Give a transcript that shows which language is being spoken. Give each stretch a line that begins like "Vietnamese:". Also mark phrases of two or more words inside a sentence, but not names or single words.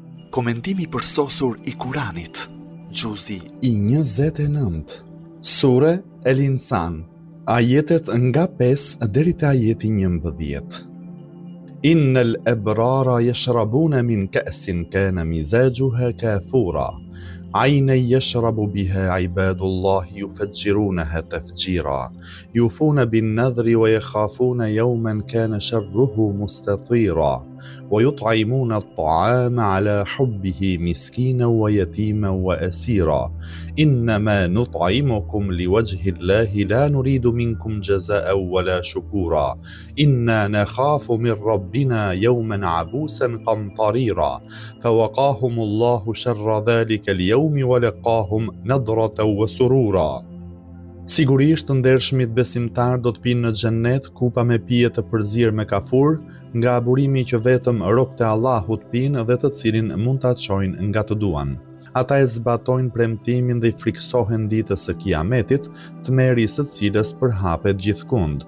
Albanian: Komentimi përsosur I Kuranit, Gjuzi I 29, Sure El Insan, ajetet nga 5 deri te ajeti 11.
Arabic: إن الأبرار يشربون من كأس كان مزاجها كافورا عينا يشرب بها عباد الله يفجرونها تفجيرا يوفون بالنذر ويخافون يوما كان شره مستطيرا ويطعمون الطعام على حبه مسكينا ويتيما وأسيرا إنما نطعمكم لوجه الله لا نريد منكم جزاء ولا شكورا إنا نخاف من ربنا يوما عبوسا قمطريرا فوقاهم الله شر ذلك اليوم ولقاهم نضرة وسرورا.
Albanian: Sigurisht të ndershmit besimtar do të pinë në xhennet kupa me pije të përzirë me kafur, nga burimi që vetëm robët e Allahut pinë dhe të cilin mund ta çojnë nga të duan. Ata e zbatojnë premtimin dhe I friksohen ditës së Kiametit, të merris së cilës përhapet gjithkund.